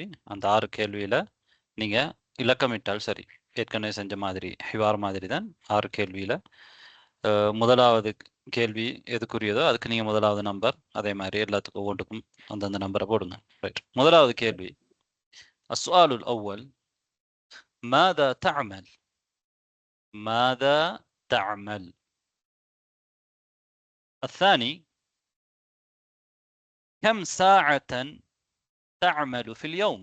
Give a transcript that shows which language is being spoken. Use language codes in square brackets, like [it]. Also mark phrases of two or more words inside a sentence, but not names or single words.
[ta] அந்த 6 கேள்வியில் நீங்கள் இலக்கமிட்டால் சரி. ஏற்கனவே செஞ்ச மாதிரி ஹிவார் மாதிரி தான் 6 கேள்வியில் முதலாவது கேள்வி எதுக்குரியதோ அதுக்கு நீங்கள் முதலாவது நம்பர், அதே மாதிரி எல்லாத்துக்கும் ஒவ்வொன்றுக்கும் அந்தந்த நம்பரை போடுங்க. ரைட். முதலாவது கேள்வி, [ar] السؤال الأول ماذا تعمل؟ ماذا تعمل؟ الثاني كم ساعة تعمل في اليوم؟